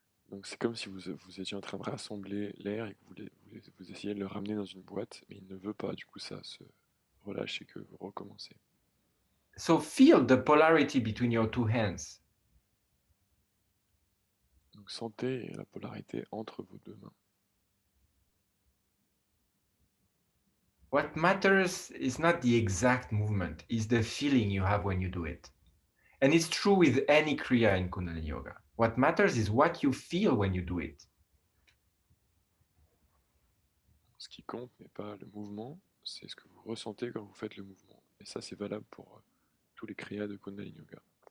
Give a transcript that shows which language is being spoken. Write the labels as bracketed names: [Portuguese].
[French] Donc c'est comme si vous étiez en train de rassembler l'air et que vous essayez de le ramener dans une boîte, mais il ne veut pas, du coup ça se relâche et que vous recommencez. [English] So feel the polarity between your two hands. [French] Donc sentez la polarité entre vos deux mains. [English] What matters is not the exact movement, is the feeling you have when you do it. And it's true with any Kriya in Kundalini Yoga. What matters is what you feel when you do it. [French] Ce qui compte n'est pas le mouvement, c'est ce que vous ressentez quand vous faites le mouvement. Et ça c'est valable pour tous les kriyas de Kundalini Yoga.